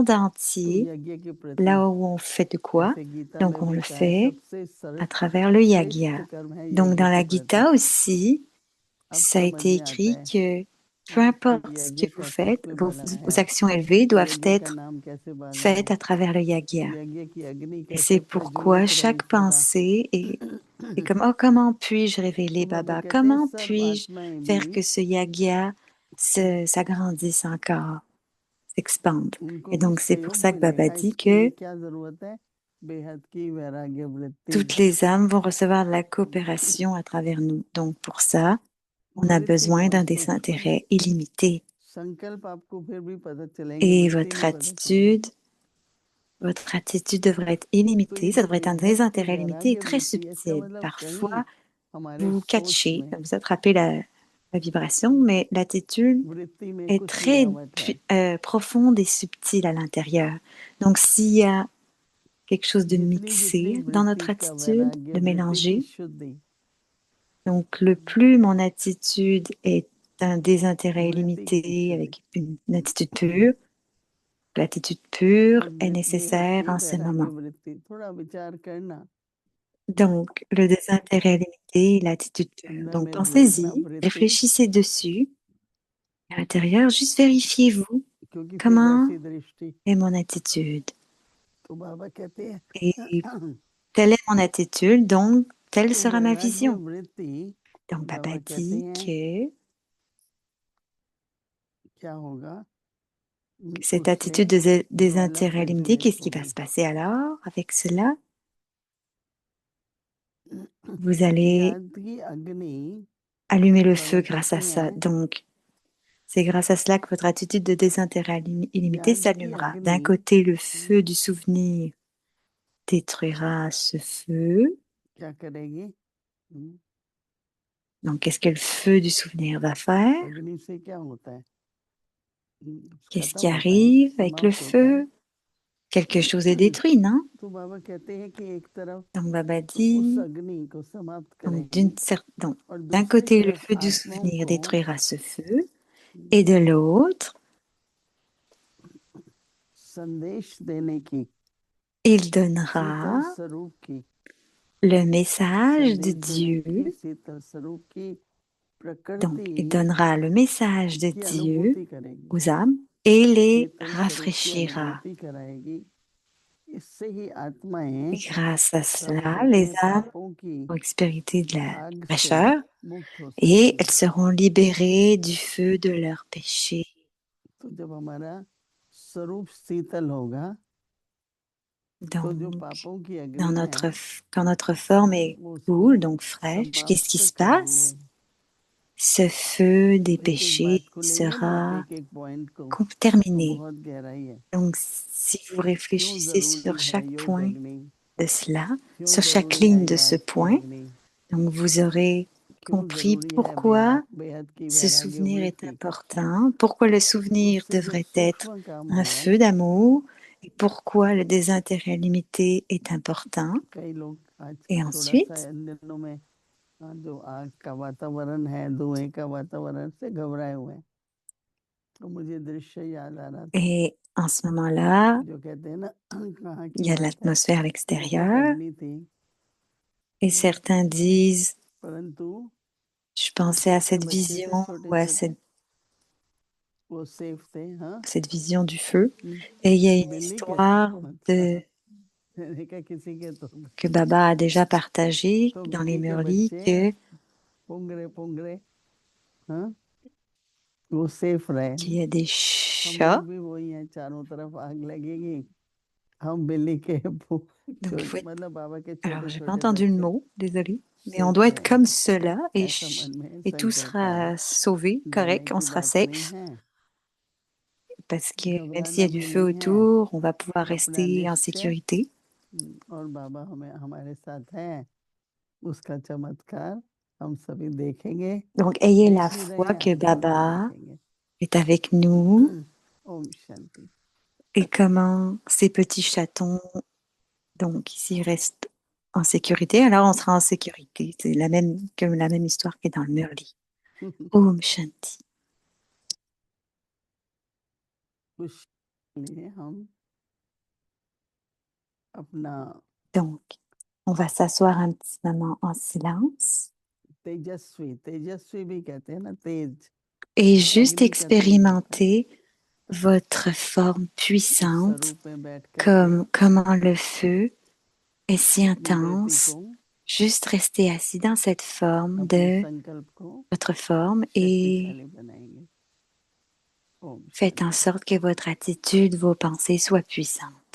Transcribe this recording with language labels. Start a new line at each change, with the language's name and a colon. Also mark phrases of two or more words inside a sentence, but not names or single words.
Hindi: तो
French: entier,
Hindi: यज्ञ के प्रति
French: là où on fait de quoi,
Hindi: जैसे गीता
French: donc
Hindi: में
French: on
Hindi: भी
French: le
Hindi: कहा है
French: fait
Hindi: सबसे
French: à travers le
Hindi: श्रेष्ठ
French: yagya.
Hindi: कर्म है
French: Donc
Hindi: यज्ञ
French: dans
Hindi: के
French: la
Hindi: प्रति।
French: Gita aussi,
Hindi: अब
French: ça a
Hindi: समझ
French: été
Hindi: में आता
French: écrit
Hindi: है
French: que peu
Hindi: कि
French: importe ce
Hindi: यज्ञ
French: que vous
Hindi: कैसे
French: faites,
Hindi: कोई
French: vos
Hindi: बनाया,
French: actions élevées doivent
Hindi: यज्ञ का
French: être
Hindi: नाम कैसे बना,
French: faites à travers le yagya.
Hindi: यज्ञ की अग्नि
French: Et
Hindi: कैसे
French: c'est pourquoi
Hindi: प्रज्वलित रही
French: chaque
Hindi: सदा।
French: pensée est comme, oh, comment puis-je révéler
Hindi: तो बाबा
French: Baba?
Hindi: कहते हैं
French: Comment
Hindi: सर्व
French: puis-je
Hindi: आत्माएं
French: faire
Hindi: भी
French: que ce yagya s'agrandisse encore, s'expande?
Hindi: उनको
French: Et
Hindi: भी
French: donc, c'est pour
Hindi: सहयोग
French: ça que Baba
Hindi: मिलेगा।
French: dit
Hindi: इसके लिए
French: que
Hindi: क्या जरूरत है? बेहद की वैराग्य वृत्ति।
French: toutes les âmes vont recevoir de la coopération à travers nous. Donc, pour ça, on a
Hindi: वृत्ति
French: besoin d'un
Hindi: बहुत सूक्ष्म है।
French: désintérêt illimité.
Hindi: संकल्प आपको फिर भी पता चलेंगे,
French: Et
Hindi: वृत्ति नहीं पता चलेगी।
French: votre attitude devrait être
Hindi: तो ये
French: illimitée. Ça
Hindi: जो
French: devrait être un
Hindi: बेहद की
French: désintérêt limité et
Hindi: वैराग्य
French: très
Hindi: वृत्ति है, इसका
French: subtil.
Hindi: मतलब कहीं
French: Parfois,
Hindi: हमारे
French: vous
Hindi: सोच
French: catchez,
Hindi: में
French: vous attrapez la vibration, mais l'attitude
Hindi: वृत्ति में
French: est
Hindi: कुछ
French: très
Hindi: मिलावट है।
French: profonde et subtile à l'intérieur. Donc, s'il y a quelque chose de
Hindi: जितनी जितनी
French: mixé dans notre
Hindi: वृत्ति का
French: attitude,
Hindi: वैराग्य
French: de
Hindi: वृत्ति की
French: mélanger,
Hindi: शुद्धि,
French: donc le plus mon attitude est un désintérêt
Hindi: वृत्ति की
French: illimité
Hindi: शुद्धि
French: avec une attitude pure, l'attitude pure
Hindi: और
French: est
Hindi: बेहद
French: nécessaire
Hindi: की
French: en ce
Hindi: वैराग्य
French: moment.
Hindi: वृत्ति, थोड़ा विचार करना।
French: Donc, le désintérêt limité et l'attitude pure.
Hindi: अंदर
French: Donc,
Hindi: में देखना
French: pensez-y,
Hindi: वृत्ति,
French: réfléchissez dessus. À l'intérieur, juste vérifiez-vous
Hindi: क्योंकि फिर
French: comment
Hindi: वैसी दृष्टि।
French: est mon attitude.
Hindi: तो बाबा कहते हैं
French: Et telle est mon attitude, donc telle
Hindi: तो
French: sera ma
Hindi: वैराग्य
French: vision.
Hindi: वृत्ति,
French: Donc, Baba
Hindi: बाबा कहते
French: dit
Hindi: हैं
French: que
Hindi: क्या होगा,
French: cette
Hindi: उससे
French: attitude de
Hindi: ज्वाला
French: désintérêt limité,
Hindi: प्रज्वलित
French: qu'est-ce qui va
Hindi: होगी।
French: se passer alors avec cela? Vous allez
Hindi: ज्ञान की अग्नि,
French: allumer le
Hindi: बाबा
French: feu grâce à
Hindi: कहते
French: ça.
Hindi: हैं
French: Donc, c'est grâce à cela que votre attitude de désintérêt illimité
Hindi: ज्ञान की
French: s'allumera. D'un
Hindi: अग्नि
French: côté, le feu du souvenir détruira ce feu.
Hindi: क्या करेगी?
French: Donc, qu'est-ce que le feu du souvenir va faire?
Hindi: अग्नि से क्या होता है?
French: Qu'est-ce
Hindi: खत्म
French: qui
Hindi: होता है,
French: arrive avec le
Hindi: समाप्त होता है।
French: feu? Quelque chose est détruit, non?
Hindi: तो बाबा कहते हैं कि एक तरफ
French: Donc, Baba
Hindi: तो उस
French: dit,
Hindi: अग्नि को समाप्त
French: donc,
Hindi: करेगी
French: donc,
Hindi: और
French: d'un
Hindi: दूसरी
French: côté, le
Hindi: तरफ
French: feu du
Hindi: आत्माओं
French: souvenir
Hindi: को
French: détruira ce feu, et de l'autre,
Hindi: संदेश देने की,
French: il
Hindi: शीतल
French: donnera
Hindi: स्वरूप की,
French: le message de
Hindi: संदेश देने की
French: Dieu.
Hindi: शीतल स्वरूप की
French: Donc, il
Hindi: प्रकृति
French: donnera le message de
Hindi: की
French: Dieu
Hindi: अनुभूति करेगी,
French: aux âmes et les
Hindi: शीतल स्वरूप की
French: rafraîchira.
Hindi: अनुभूति कराएगी। इससे ही आत्माएं
French: Et grâce à
Hindi: बाबा
French: cela,
Hindi: कहते
French: les
Hindi: हैं
French: âmes
Hindi: पापों की
French: vont expérimenter de la
Hindi: आग से
French: fraîcheur
Hindi: मुक्त हो
French: et
Hindi: सकेंगी।
French: elles seront libérées du feu de leurs péchés.
Hindi: तो जब हमारा स्वरूप शीतल होगा, तो जो
French: Donc,
Hindi: पापों की
French: dans
Hindi: अग्नि है
French: quand notre forme est
Hindi: वो उसको
French: cool, donc fraîche, qu'est-ce qui
Hindi: समाप्त
French: se
Hindi: करेंगे।
French: passe? Ce feu des
Hindi: एक एक बात
French: péchés
Hindi: को लेंगे ना, आप
French: sera
Hindi: एक एक पॉइंट को, तो
French: terminé.
Hindi: बहुत गहराई है।
French: Donc, si vous
Hindi: क्यों
French: réfléchissez
Hindi: जरूरी
French: sur
Hindi: है
French: chaque
Hindi: योग
French: point
Hindi: अग्नि,
French: de cela,
Hindi: क्यों
French: sur chaque
Hindi: जरूरी है
French: ligne de ce
Hindi: याद की
French: point,
Hindi: अग्नि,
French: donc vous aurez
Hindi: क्यों
French: compris
Hindi: जरूरी है
French: pourquoi
Hindi: बेहद की
French: ce
Hindi: वैराग्य
French: souvenir est
Hindi: वृत्ति।
French: important, pourquoi le souvenir
Hindi: उससे जो
French: devrait être
Hindi: सूक्ष्म काम
French: un
Hindi: होगा,
French: feu d'amour et pourquoi le désintérêt limité est important.
Hindi: कई लोग आज
French: Et
Hindi: थोड़ा सा
French: ensuite,
Hindi: इन दिनों में जो आग का वातावरण है, धुएं का वातावरण से घबराए हुए हैं। तो मुझे दृश्य याद आ रहा था,
French: et en ce moment-là,
Hindi: जो कहते हैं ना, कहाँ
French: il
Hindi: की
French: y a de
Hindi: बात है,
French: l'atmosphère à
Hindi: बहुत
French: l'extérieur
Hindi: अग्नि थी,
French: et certains disent,
Hindi: परंतु
French: Je pensais à cette
Hindi: बच्चे थे
French: vision
Hindi: छोटे
French: ou à
Hindi: छोटे,
French: cette
Hindi: वो सेफ थे, हाँ।
French: vision du feu. Et il y a une
Hindi: बिल्ली के थे
French: histoire
Hindi: वो, मैंने कहा किसी के तो
French: que Baba a déjà partagée
Hindi: तो
French: dans les
Hindi: बिल्ली के
French: Murlis
Hindi: बच्चे
French: que
Hindi: पुंगरे पुंगरे, हाँ, वो सेफ रहे।
French: qu'il y a des
Hindi: हम
French: chats.
Hindi: लोग भी वही हैं, चारों तरफ आग लगेगी, हम बिल्ली के
French: Donc, il faut être...
Hindi: मतलब बाबा के
French: Alors,
Hindi: छोटे
French: j'ai pas
Hindi: छोटे
French: entendu le
Hindi: बच्चे
French: mot, désolée. Mais on
Hindi: सेफ
French: doit être comme
Hindi: रहेंगे,
French: cela
Hindi: ऐसा मन में
French: et tout
Hindi: संकल्प आया।
French: sera sauvé,
Hindi: डरने
French: correct, on
Hindi: की
French: sera
Hindi: बात नहीं
French: safe.
Hindi: है,
French: Parce que même s'il y
Hindi: घबराना
French: a du
Hindi: भी
French: feu
Hindi: नहीं है,
French: autour, on va pouvoir
Hindi: अपना
French: rester en
Hindi: निश्चय,
French: sécurité.
Hindi: और बाबा हमें हमारे साथ है, उसका चमत्कार हम सभी देखेंगे,
French: Donc, ayez la
Hindi: देख भी रहे
French: foi
Hindi: हैं,
French: que
Hindi: आगे भी
French: Baba
Hindi: देखेंगे।
French: est avec nous
Hindi: ओम शांति।
French: et comment ces petits chatons, donc, s'ils restent en sécurité, alors on sera en sécurité. C'est la même histoire qui est dans le Murli.
Hindi: ओम शांति. कुछ लिए हम अपना
French: Donc, on va s'asseoir un petit moment en silence
Hindi: तेजस्वी, तेजस्वी भी कहते हैं ना, तेज,
French: et juste
Hindi: अग्नि का तेज होता है,
French: expérimenter votre forme
Hindi: उस
French: puissante,
Hindi: स्वरूप में बैठ करके
French: comment le feu est si
Hindi: विकृति
French: intense.
Hindi: को,
French: Juste rester assis dans cette forme
Hindi: अपने
French: de
Hindi: संकल्प को
French: votre forme et
Hindi: शक्तिशाली बनाएंगे। ओम
French: faites en
Hindi: शांति।
French: sorte que votre attitude, vos pensées soient puissantes.